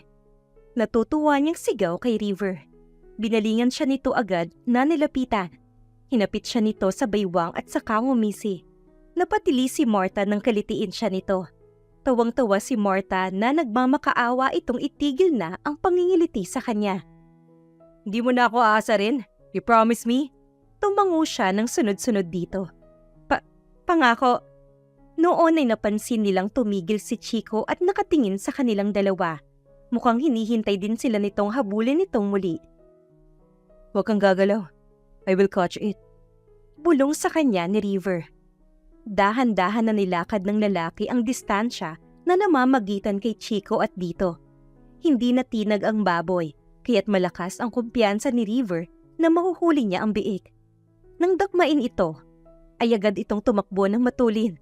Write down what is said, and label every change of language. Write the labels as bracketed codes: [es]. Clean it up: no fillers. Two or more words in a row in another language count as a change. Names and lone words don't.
[tl] Natutuwa niyang sigaw kay River. Binalingan siya nito agad na nilapitan. Hinapit siya nito sa baywang at saka ngumisi. Napatili si Marta nang kalitiin siya nito. Tawang-tawa si Marta na nagmamakaawa itong itigil na ang pangingiliti sa kanya. Hindi mo na ako aasarin? [en] You promise me? [tl] Tumango siya ng sunod-sunod dito. Pangako. Noon ay napansin nilang tumigil si Chico at nakatingin sa kanilang dalawa. Mukhang hinihintay din sila nitong habulin nitong muli. Huwag kang gagalaw. [en] I will catch it. [tl] Bulong sa kanya ni River. Dahan-dahan na nilakad ng lalaki ang distansya na namamagitan kay Chico at dito. Hindi natinag ang baboy, kaya't malakas ang kumpiyansa ni River na mahuhuli niya ang biik. Nang dakmain ito, ay agad itong tumakbo ng matulin.